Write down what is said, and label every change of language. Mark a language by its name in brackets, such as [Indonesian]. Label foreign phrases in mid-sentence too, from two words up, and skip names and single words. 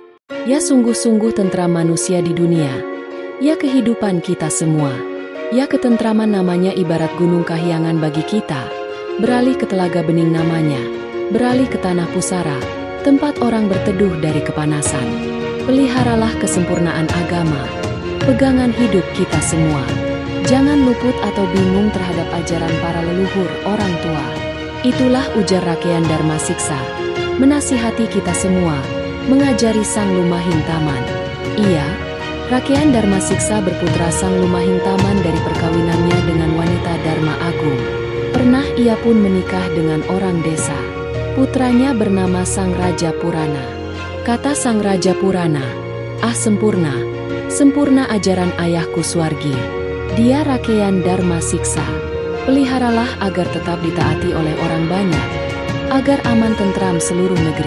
[Indonesian] Ya sungguh-sungguh tentram manusia di dunia, ya kehidupan kita semua, ya ketentraman namanya ibarat gunung kahyangan bagi kita, beralih ke telaga bening namanya, beralih ke tanah pusara, tempat orang berteduh dari kepanasan. Peliharalah kesempurnaan agama, pegangan hidup kita semua. Jangan luput atau bingung terhadap ajaran para leluhur, orang tua. Itulah ujar Rakean Dharma Siksa, menasihati kita semua, mengajari Sang Lumahintaman. Iya, Rakean Dharma Siksa berputra Sang Lumahintaman dari perkawinannya dengan wanita Dharma Agung. Pernah ia pun menikah dengan orang desa. Putranya bernama Sang Raja Purana. Kata Sang Raja Purana, "Ah sempurna, sempurna ajaran ayahku Swargi. Dia Rakean Dharma Siksa. Peliharalah agar tetap ditaati oleh orang banyak, agar aman tentram seluruh negeri."